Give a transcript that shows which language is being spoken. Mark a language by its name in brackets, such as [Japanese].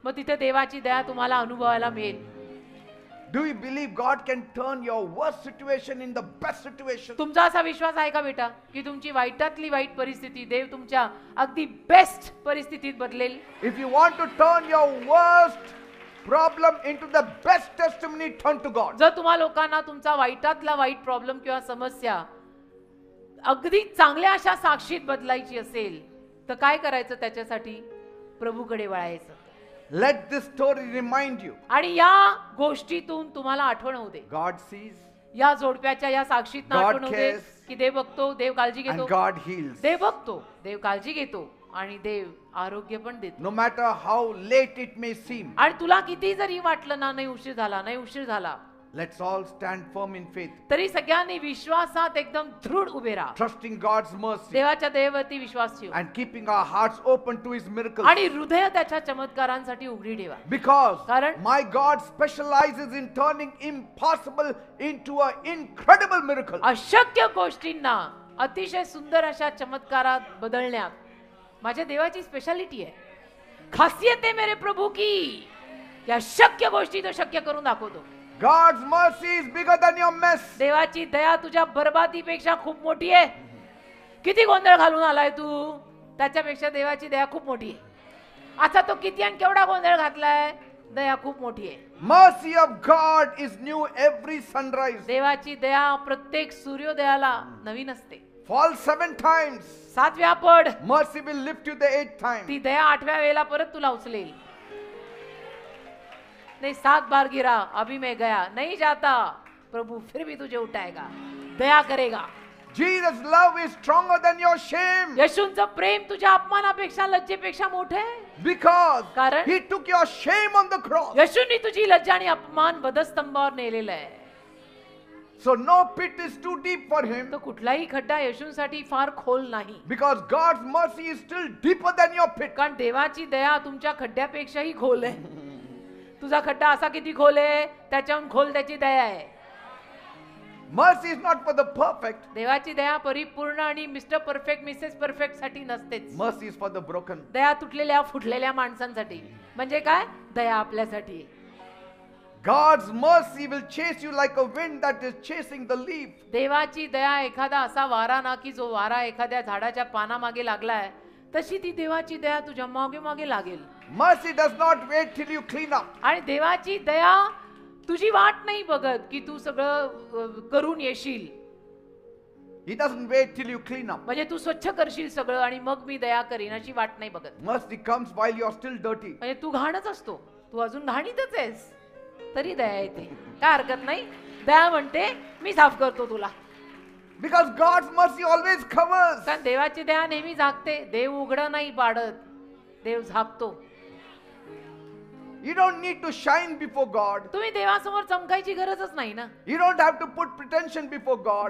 [Marathi] मग तिथे देवाची दया तुम्हाला अनुभवायला मिळेल. [English] Do you believe God can turn your worst situation in the best situation? [Marathi] तुमचा असा विश्वास आहे का बेटा की तुमची वाईटातली वाईट परिस्थिती देव तुमच्या अगदी बेस्ट परिस्थितीत बदलेल? [English] If you want to turn your worst problem into the best testimony, turn to God. [Marathi] जर तुम्हा लोकांना तुमचा वाईटातला वाईट प्रॉब्लेम किंवा समस्या अगदी चांगल्या अशा साक्षीत बदलायची असेल तर काय करायचं? त्याच्यासाठी प्रभूकडे वळायचं. [English] Let this story remind you. [Marathi] आणि या गोष्टीतून तुम्हाला आठवण होऊ दे. [English] God sees [Marathi] या जोडप्याच्या या साक्षीत [English] God [Marathi] आठवण होऊ दे [English] cares. [Marathi] की देव बघतो, देव काळजी [English] and [Marathi] घेतो, [English] God heals. [Marathi] देव बघतो, देव काळजी घेतो आणि देव आरोग्य पण देतो. [English] No matter how late it may seem, [Marathi] आणि तुला किती जरी वाटलं ना नाही उशीर झाला, नाही उशीर झाला, [English] let's all stand firm in faith, [Marathi] तरी सगळ्यांनी विश्वासात एकदम दृढ उभे राहा. [English] trusting God's mercy [Marathi] देवाच्या दयेवरती विश्वास ठेवा [English] and keeping our hearts open to His miracles. [Marathi] आणि हृदय त्याच्या चमत्कारांसाठी उघडी ठेवा. [English] Because [Marathi] कारण [English] my God specializes in turning impossible into an incredible miracle. [Marathi] अशक्य गोष्टींना अतिशय सुंदर अशा चमत्कारात बदलण्यात माझ्या देवाची स्पेशालिटी आहे. खासियत आहे [Hindi] मेरे प्रभू [Marathi] की या शक्य गोष्टी तो शक्य करून दाखवतो. [English] God's mercy is bigger than your mess. [Marathi] देवाची दया तुझ्या बरबादीपेक्षा खूप मोठी आहे. किती गोंधळ घालून आलाय तू, त्याच्यापेक्षा देवाची दया खूप मोठी आहे. आता तो किती आणि केवढा गोंधळ घातलाय, दया खूप मोठी आहे. [English] Mercy of God is new every sunrise. [Marathi] देवाची दया प्रत्येक सूर्योदयाला नवीन असते. [English] Fall 7 times. [Marathi] 7 वेळा पड, [English] Mercy will lift you the 8th time. [Marathi] ती दया 8व्या वेळेला परत तुला उचलेल. [Hindi] नहीं 7 बार गिरा अभी मैं गया नहीं जाता, प्रभु फिर भी तुझे उठाएगा, दया करेगा. [English] Jesus' love is stronger than your shame. [Marathi] येशूंचं प्रेम तुझ्या अपमानापेक्षा लज्जेपेक्षा मोठं आहे. [English] Because [Marathi] कारण [English] he took your shame on the cross. [Marathi] येशूंनी तुझी लज्जा आणि अपमान वधस्तंभावर नेलेला आहे. [English] So no pit is too deep for him. [Marathi] तो कुठलाही खड्डा येशूंसाठी फार खोल नाही. [English] Because God's mercy is still deeper than your pit. [Marathi] कारण देवाची दया तुमच्या खड्ड्यापेक्षाही खोल आहे. तुझा खड्डा असा किती खोल आहे त्याच्याहून खोल त्याची दया आहे. [English] Mercy is not for the perfect. [Marathi] देवाची दया परिपूर्ण आणि मिस्टर परफेक्ट मिसेस परफेक्ट साठी नसतेच. Mercy is for the broken. दया तुटलेल्या फुटलेल्या माणसांसाठी. म्हणजे काय? दया आपल्यासाठी. [English] God's mercy will chase you like a wind that is chasing the leaf. [Marathi] देवाची दया एखादा असा वारा ना की जो वारा एखाद्या झाडाच्या पानामागे लागलाय तशी ती देवाची दया तुझ्या मागे मागे लागेल. [English] Mercy does not wait till you clean up. [Marathi] आणि देवाची दया तुझी वाट नाही बघत की तू सगळं करून येशील. [English] He doesn't wait till you clean up. [Marathi] म्हणजे तू स्वच्छ करशील सगळं आणि मग मी दया करीन अशी वाट नाही बघत. [English] Mercy comes while you are still dirty. [Marathi] म्हणजे तू घाणच असतो, तू अजून घाणीतच आहेस तरी दया येते. काय हरकत नाही, दया म्हणते मी साफ करतो तुला. [English] Because God's mercy always covers. [Marathi] कारण देवाची दया नेहमी झाकते. देव उघडं नाही पाडत, देव झाकतो. [English] You don't need to shine before God. [Marathi] तुम्ही देवासमोर चमकायची गरजच नाही ना. [English] You don't have to put pretension before God.